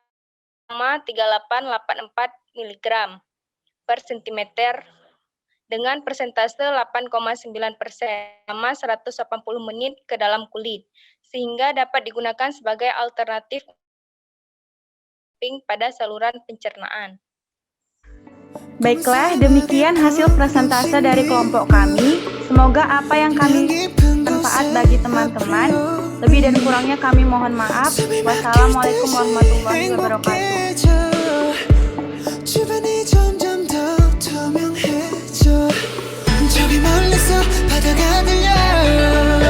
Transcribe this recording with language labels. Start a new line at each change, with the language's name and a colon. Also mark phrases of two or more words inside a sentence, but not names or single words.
Indonesian: 3884 mg per cm dengan persentase 8,9% selama 180 menit ke dalam kulit, sehingga dapat digunakan sebagai alternatif pada saluran pencernaan. Baiklah, demikian hasil presentase dari kelompok kami. Semoga apa yang kami manfaat bagi teman-teman. Lebih dan kurangnya kami mohon maaf.
Arabic: والسلام عليكم ورحمة الله وبركاته.
Korean: 주변이 점점 더 투명해져 저기 멀리서 바다가 들려